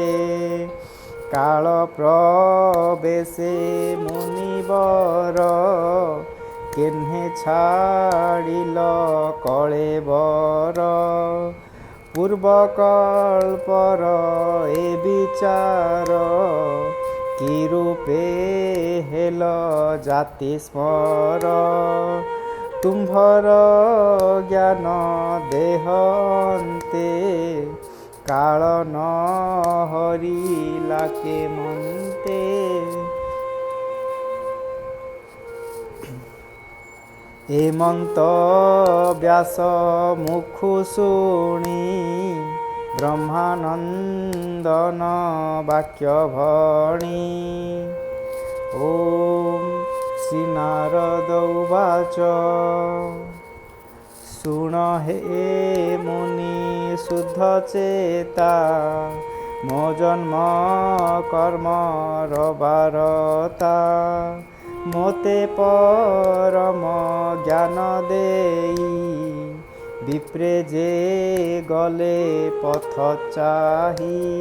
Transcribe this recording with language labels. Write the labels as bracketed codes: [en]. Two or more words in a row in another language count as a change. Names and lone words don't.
[or] କାଳ ପ୍ରବେଶେ ମୁନିବର କେନ୍ହେ ଛାଡ଼ିଲ କଳେବର। ପୂର୍ବକଳ୍ପର ଏ ବିଚାର କି ରୂପେ ହେଲ ଜାତି ସ୍ମର। ତୁମ୍ଭର ଜ୍ଞାନ ଦେହନ୍ତେ କାଳ ନ ହରିଲା କେ ମନ୍ତେ। ଏମନ୍ତ ବ୍ୟାସ ମୁଖୁ ଶୁଣି ବ୍ରହ୍ମାନନ୍ଦନ ବାକ୍ୟ ଭଣି। [sa] ओम श्री नारद उवाच [or] ଶୁଣ ହେ ମୁନି ଶୁଦ୍ଧ ଚେତା ମୋ ଜନ୍ମ କର୍ମ ରବାରତା। ମୋତେ ପରମ ଜ୍ଞାନ ଦେଇ ବିପ୍ରେ ଯେ ଗଲେ ପଥ ଚାହି।